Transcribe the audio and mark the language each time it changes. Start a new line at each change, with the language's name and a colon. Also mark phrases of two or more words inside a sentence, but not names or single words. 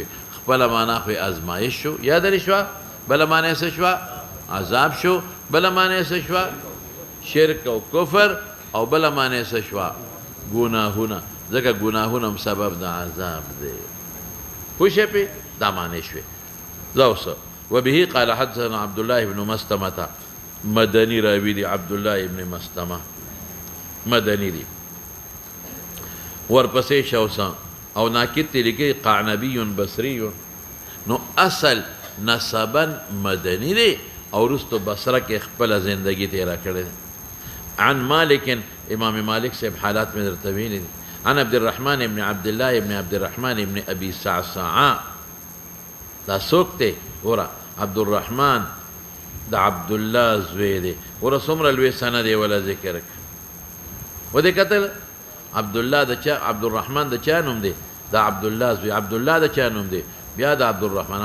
Pashto: خپله معنا خو ازمایش شو، یاد لرې شوه. بله معنی څه شوه؟ عذاب شو. بله معنی څه شوه؟ شرک او کفر. او بله معنی څه شوه؟ ګناهونه. ځکه ګناهونه هم سبب د عذاب دی. پوه شئ پې؟ دا معنی شوې. زه
Arabic: وبه قال حدثنا
Pashto: عبد الله بن مسلمة مدني راوي دي. عبد الله بن مسلمة مدني دي. ورپسې شوسا او ناکد ته لیکي قعنبي بصري. نو اصل نسبا مدني دي او وروسته بصره کې خپله زندگی تېره کړې ده. عن مالك امام مالك صاحب حالات مې درته ویلي دي. عن عبد الرحمن بن عبد الله بن عبد الرحمن بن ابي صعصعاء. دا څوک دی؟ ګوره عبد الرحمن د عبد الله زوی دی. ګوره څومره لوی سند یې ولا ذکر کړ. ودې کتل عبد الله د چا؟ عبد الرحمن د چا نوم دی؟ د عبد الله زوی. عبد الله د چا نوم دی؟ بیا د عبد الرحمن.